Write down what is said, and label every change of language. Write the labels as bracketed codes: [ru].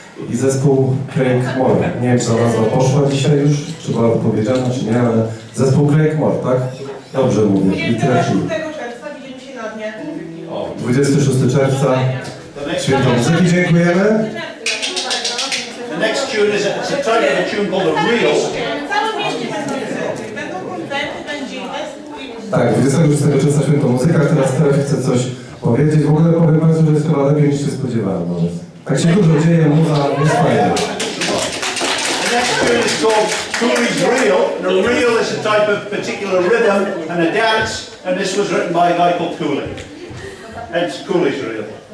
[pl] I zespół Projekt. Nie wiem, czy ta nazwa poszła dzisiaj już, czy była powiedziana, czy nie, ale zespół Projekt, tak? Dobrze mówię. I tyle chwil. 26 czerwca widzimy się na dnie. 26 czerwca. Święto muzyki, dziękujemy. [en] The next tune is a type of a tune called a reel. [pl] W całym mieście będą koncerty. Będą koncerty, będzie zespół. Tak, 26 czerwca Święto Muzyka, teraz też chcę coś powiedzieć. W ogóle powiem Państwu, że jest chyba lepiej niż się spodziewałem. No. Tak się dużo dzieje, muza jest fajna. [en] The next tune is called Cooley's Reel. And a reel is a type of particular rhythm and a dance, and this was written by a guy called Cooley. Hence Cooley's Reel.